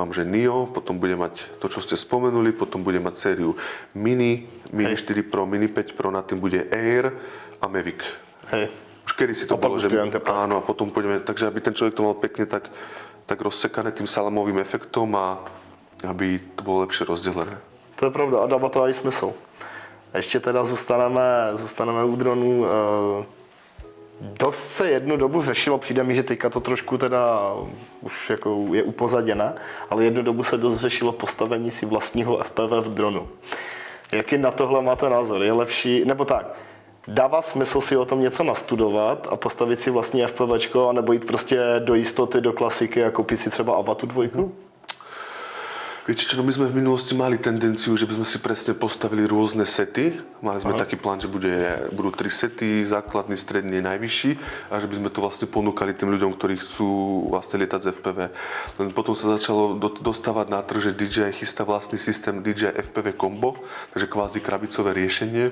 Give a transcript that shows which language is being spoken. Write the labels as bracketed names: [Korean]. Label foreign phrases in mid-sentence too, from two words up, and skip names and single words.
[Slovak] Mám, že Neo, potom bude mať to, čo ste spomenuli, potom bude mať sériu Mini, Mini 4 Pro, Mini 5 Pro, na tým bude Air a Mavic. Hej. Už kedy si to A bolo, že áno, a potom pôjdeme, takže aby ten človek to mal pekne tak rozsekané tým salamovým efektom a aby to bolo lepšie rozdelené. [Czech] To je pravda a dává to i smysl. Ještě teda zůstaneme u dronů. Dost se jednu dobu řešilo, přijde mi, že teďka to trošku teda už jako je upozaděné, ale jednu dobu se dost řešilo postavení si vlastního FPV v dronu. Jaký na tohle máte názor? Je lepší, nebo tak, dává smysl si o tom něco nastudovat a postavit si vlastní FPVčko, anebo jít prostě do jistoty, do klasiky a koupit si třeba Avatu 2? [Slovak] Viete čo, no my sme v minulosti mali tendenciu, že by sme si presne postavili rôzne sety. Mali sme taký plán, že budú 3 sety, základný, stredný, najvyšší a že by sme to vlastne ponúkali tým ľuďom, ktorí chcú vlastne lietať z FPV. Len potom sa začalo dostávať na trh, že DJI chystá vlastný systém DJI FPV Combo, takže kvázi krabicové riešenie.